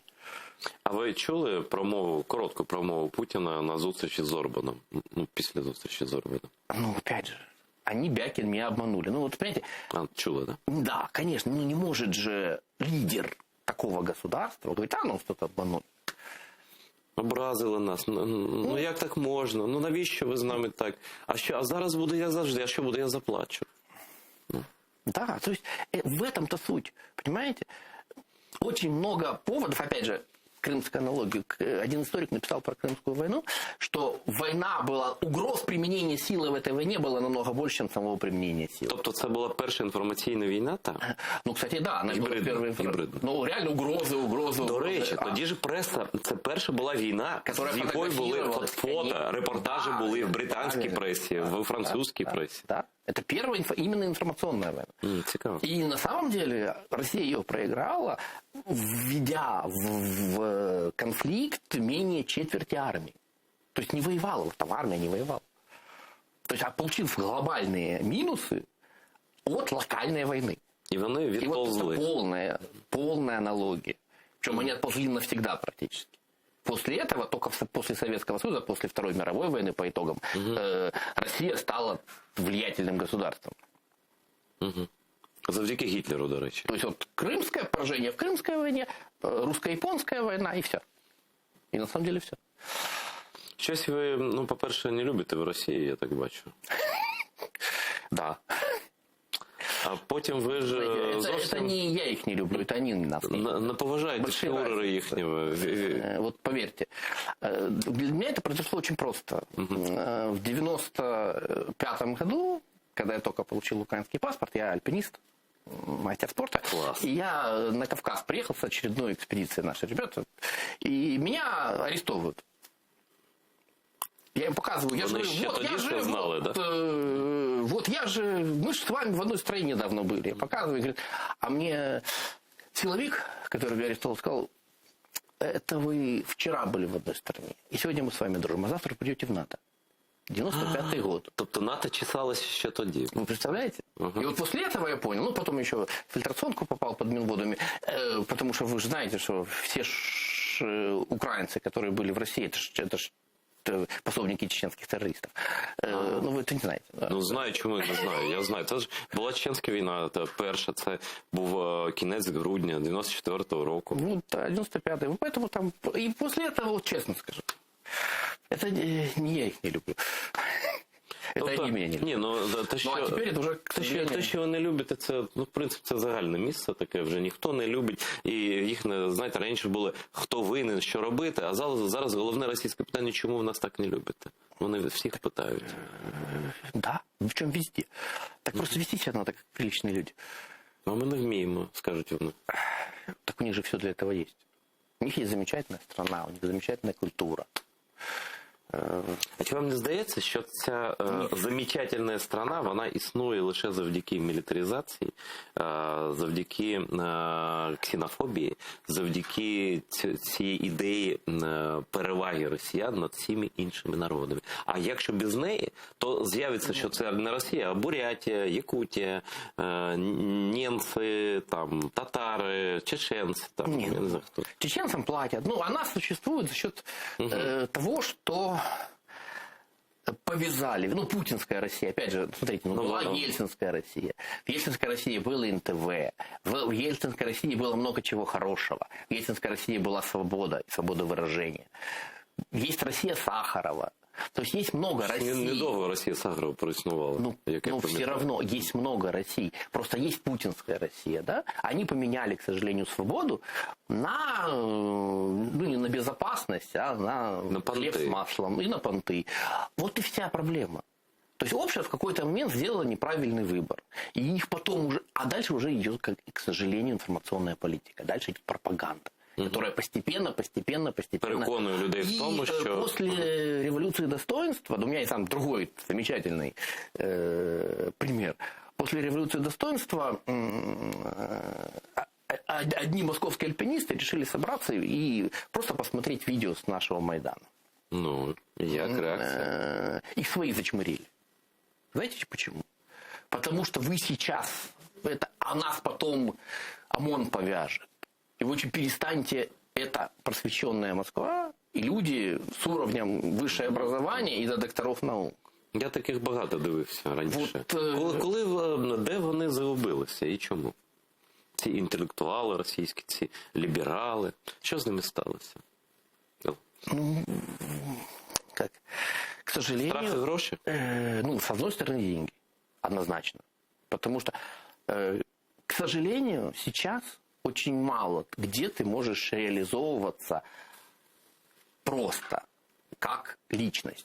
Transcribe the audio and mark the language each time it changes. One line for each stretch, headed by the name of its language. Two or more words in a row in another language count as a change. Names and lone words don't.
Ukrainian: А ви чули коротку промову Путіна на зустрічі з Орбаном? Після зустрічі з Орбаном.
Russian: Опять же, они, Бякин, меня обманули. Понимаете? Чули, да? Да, конечно. Не может же лидер такого государства говорить, нас кто-то обманул.
Ukrainian: Образили нас. Як так можна? Навіщо ви з нами так? А зараз буде як завжди, а що буде, я заплачу.
Russian: Да, то есть в этом-то суть. Понимаете? Очень много поводов, опять же, крымскую аналогию. Один историк написал про Крымскую войну, что война была, угроз применения силы в этой войне было намного больше, чем самого применения силы.
Ukrainian: Тобто це була перша інформаційна війна, так?
Russian: Ну, кстати, да, она была первой. Ну, реально угрозы.
Ukrainian: До речі, тоді ж преса, це перша була війна, з якої були фото, репортажі були в британській пресі, в французькій пресі.
Russian: Да. Это первая именно информационная война.
Ukrainian: Цікаво.
Russian: И на самом деле Россия ее проиграла, введя в конфликт менее четверти армии. То есть не воевала, там армия не воевала. То есть получив глобальные минусы от локальной войны.
Ukrainian: І вони
Russian: И вот
Ukrainian: відповзли.
Russian: это полная аналогия. Причем они отползли навсегда практически. После этого, только после Советского Союза, после Второй мировой войны по итогам, Россия стала влиятельным государством.
Ukrainian: Завдяки Гітлеру, до речі.
Russian: То есть вот крымское поражение в Крымской войне, русско-японская война и все. И на самом деле все.
Ukrainian: Щось ви, ну, по-перше, не любите в Росії, я так бачу.
Russian: Да.
Ukrainian: А потім ви ж
Russian: Это
Ukrainian: зовсім
Russian: не я их не люблю, это они нас не
Ukrainian: не поважаєте
Russian: Большие
Ukrainian: фюрера
Russian: разницы.
Ukrainian: їхнього.
Russian: Вот поверьте, для меня это произошло очень просто. В 95-м году, когда я только получил украинский паспорт, я альпинист, мастер спорта, Класс. и я на Кавказ приехал с очередной экспедицией наши ребята, и меня арестовывают. Я им показываю, я же,
Ukrainian: Вони ще
Russian: вот,
Ukrainian: тоді
Russian: я
Ukrainian: це
Russian: же,
Ukrainian: знали,
Russian: вот, да? Вот я же, мы же с вами в одной стране давно были. Показываю, говорит, а мне силовик, который меня арестовал, сказал, это вы вчера были в одной стране, и сегодня мы с вами дружим, а завтра придете в НАТО. 95-й год.
Ukrainian: Тобто НАТО чесалося ще тоді.
Russian: Вы представляете? И вот после этого я понял, ну потом еще в фильтрационку попал под Минводами, потому что вы же знаете, что все украинцы, которые были в России, это ж пособники чеченских террористов.
Ukrainian: Ну, ви це не знаєте. Да? Ну, знаю, чому не знаю. Я знаю. Це ж була Чеченська війна, та перша. Це був кінець грудня 94-го року.
Russian: Ну, да, 95-й. Поэтому там... И после этого, вот честно скажу, это не я их не люблю. Это они меня не люблят.
Ukrainian: Ні, ну, те, що, Ну, а тепер це вже,
Russian: к сожалению...
Ukrainian: те, що ви не любите, це, ну, в принципі, це загальне місце таке, вже ніхто не любить. І їх, не, знаєте, раніше були, хто винен, що робити, а зараз головне російське питання, чому ви нас так не любите? Вони всіх питають.
Russian: Да, в чем везде. Так просто вести себя надо, как приличные люди.
Ukrainian: А ми не вміємо, скажуть вони.
Russian: Так у них же все для этого есть. У них есть замечательная страна, у них замечательная культура.
Ukrainian: А чи вам не здається, що ця
Russian: замечательна страна,
Ukrainian: вона існує лише завдяки мілітаризації, завдяки ксенофобії, завдяки цієї ідеї переваги росіян над всіми іншими народами? А якщо без неї, то з'явиться, що це не Росія, а Бурятія, Якутія, німці, там, татари, чеченці, там, я не знаю хто.
Russian: Чеченцам платят. Ну, она существует за счет того, что повязали. Ну, путинская Россия, опять же, смотрите, была ельцинская Россия. В ельцинской России было НТВ. В ельцинской России было много чего хорошего. В ельцинской России была свобода, свобода выражения. Есть Россия Сахарова. То есть есть много России.
Ukrainian: Недовго Росія Сахарова проіснувала.
Russian: Ну, все равно есть много Россий. Просто есть путинская Россия, да? Они поменяли, к сожалению, свободу на, ну, не на безопасность, а на хлеб с маслом и на понты. Вот и вся проблема. То есть общество в какой-то момент сделало неправильный выбор. И их потом уже... А дальше уже идет, к сожалению, информационная политика. Дальше идет пропаганда, которая постепенно...
Ukrainian: Переконує людей в тому, що...
Russian: После революции достоинства, у меня есть там другой замечательный пример. После революции достоинства одни московские альпинисты решили собраться и просто посмотреть видео с нашего Майдана. Ну, як реакция? Их свои зачмырили. Знаете почему? Потому что вы сейчас, а нас потом ОМОН повяжет. И вы очень перестаньте, это просвещенная Москва и люди с уровнем высшее образование и до докторов наук.
Ukrainian: Я таких багато дивився раніше.
Russian: Вот,
Ukrainian: де вони загубилися і чому? Ці інтелектуали російські, ці ліберали. Що з ними сталося?
Russian: Ну, как? К сожалению...
Ukrainian: Страх и гроши?
Russian: Ну, с одной стороны, деньги. Однозначно. Потому что, к сожалению, сейчас очень мало, где ты можешь реализовываться просто как личность.